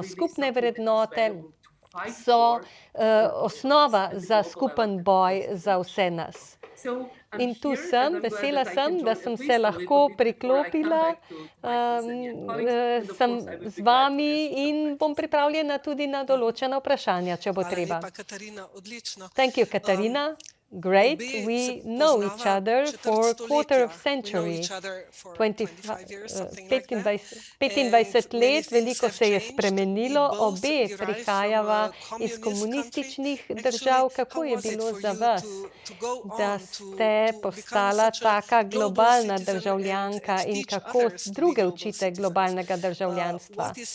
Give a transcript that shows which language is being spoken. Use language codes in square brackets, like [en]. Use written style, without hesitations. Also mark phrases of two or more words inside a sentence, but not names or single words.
[sl] Skupne vrednote so osnova za skupen boj za vse nas. In tu sem, vesela sem, da sem se lahko priklopila, sem z vami in bom pripravljena tudi na določena vprašanja, če bo treba. Hvala lepa, Katarina, odlično. [en] Thank you, Katarina. Great. We know each other for a quarter of century. [sl] 25 let, veliko se je spremenilo, obe prihajava iz komunističnih držav. Kako je bilo za vas, da ste postala taka globalna državljanka in kako druge učite globalnega državljanstva?